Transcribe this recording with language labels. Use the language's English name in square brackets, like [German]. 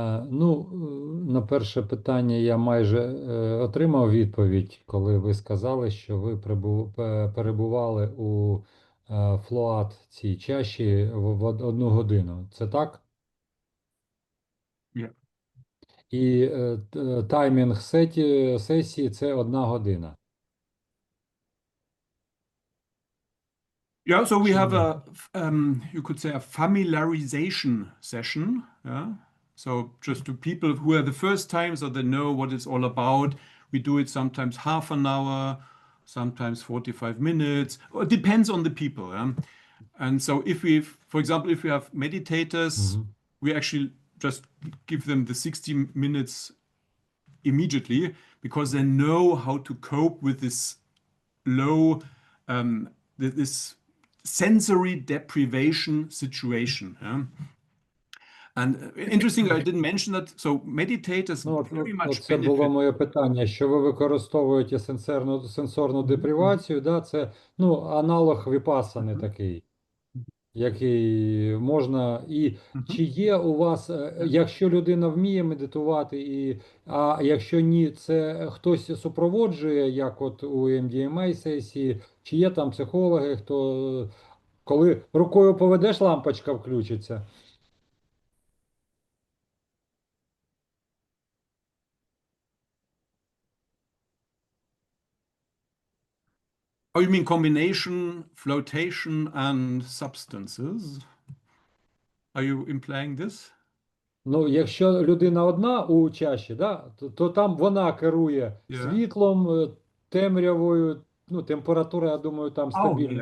[Ukrainian] Ну, на перше питання я майже отримав відповідь, коли ви сказали, що ви перебували у флоат цій чаші в 1 годину. Це так? [English] Yeah. [Ukrainian] І таймінг сесії – це 1 година. [English] Yeah, so we have you could say a familiarization session. Yeah. So just to people who are the first time, so they know what it's all about. We do it sometimes half an hour, sometimes 45 minutes. It depends on the people. Yeah? And so if we, for example, if we have meditators, we actually just give them the 60 minutes immediately because they know how to cope with this low, this sensory deprivation situation. Yeah? And interesting, I didn't mention that. So meditators very much [Ukrainian] це було [English] benefit. [Ukrainian] моє питання, що ви використовуєте сенсорну депривацію, да? Це аналог віпассани такий, який можна. І чи є у вас, якщо людина вміє медитувати, а якщо ні, це хтось супроводжує, як от у MDMA сесії, чи є там психологи, хто, коли рукою поведеш, лампочка включиться? [English] Oh, you mean combination, flotation, and substances? Are you implying this? [Ukrainian] Ну, якщо людина одна у чаші, да, то там вона керує [English] Yeah. [Ukrainian] світлом, темрявою, ну, температура, я думаю, там стабільно